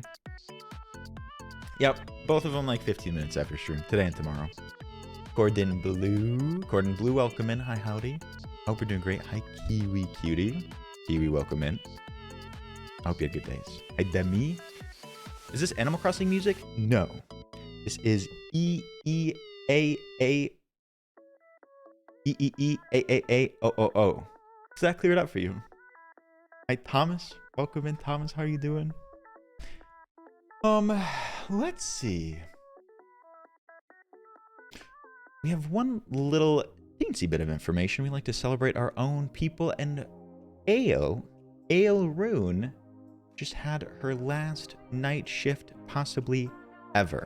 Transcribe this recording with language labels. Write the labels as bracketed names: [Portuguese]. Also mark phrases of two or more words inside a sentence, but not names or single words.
[English] Yep, both of them like 15 minutes after stream, today and tomorrow. Gordon Blue, welcome in. Hi, howdy. Hope you're doing great. Hi, Kiwi Cutie. Kiwi, welcome in. I hope you had good days. Hi, Demi. Is this Animal Crossing music? No. This is E-E-A-A. E-E-E-A-A-A-O-O-O. Does that clear it up for you? Hi, Thomas. Welcome in, Thomas. How are you doing? Let's see. We have one little teensy bit of information. We like to celebrate our own people, and Ale Rune just had her last night shift possibly ever.